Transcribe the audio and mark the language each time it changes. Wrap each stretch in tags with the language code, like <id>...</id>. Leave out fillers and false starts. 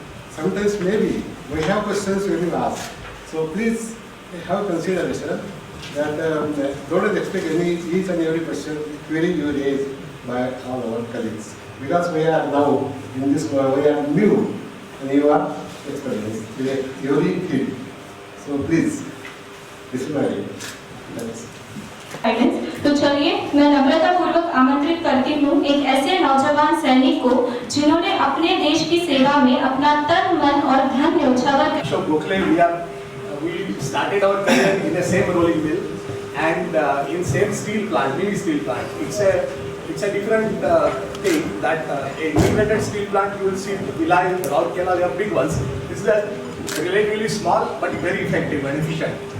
<en>Sometimes maybe we have questions we will ask. So please have consideration that don't expect each and every question query you raise by all our colleagues. Because we are now in this, we are new and you are experienced in every field. So please, this is my request.</en> <hi>तो चलिए मैं नम्रता पूर्वक आमंत्रित करती हूँ एक ऐसे नौजवान सैनिक को जिन्होंने अपने देश की सेवा में अपना तन मन और धन न्यौछावर</hi> <en>So Gokhale, we started our career in the same rolling mill and in same steel plant, mini steel plant. It's a different thing that a integrated steel plant you will see Jubilee, Rourkela, they are big ones. This is a relatively small but very effective and efficient.</en>